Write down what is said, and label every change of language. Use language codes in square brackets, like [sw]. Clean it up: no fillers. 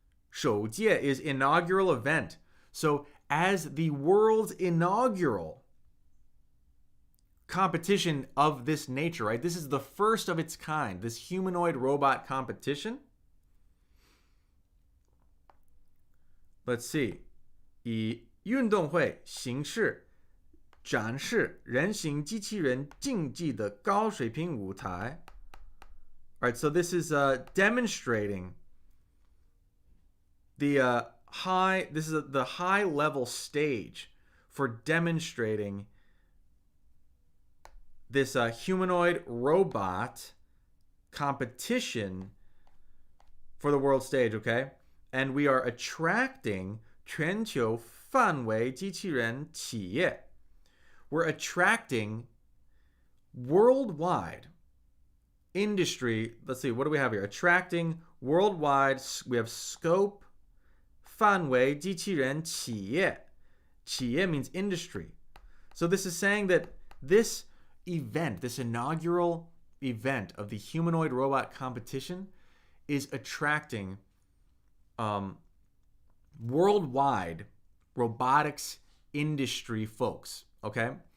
[en] 首届 is inaugural event. So, as the world's inaugural competition of this nature, right? This is the first of its kind, this humanoid robot competition. Let's see. [zh] 以运动会形式展示人形机器人竞技的高水平舞台. [en] All right, so this is demonstrating the the high level stage for demonstrating this humanoid robot competition for the world stage, okay? And we are attracting [zh] 全球范围机器人企业. [en] We're attracting worldwide industry. Let's see, what do we have here? Attracting worldwide, we have scope, [zh] 范围机器人企业. [en] 企业 means industry. So this is saying that this event, this inaugural event of the humanoid robot competition is attracting worldwide robotics industry folks, okay?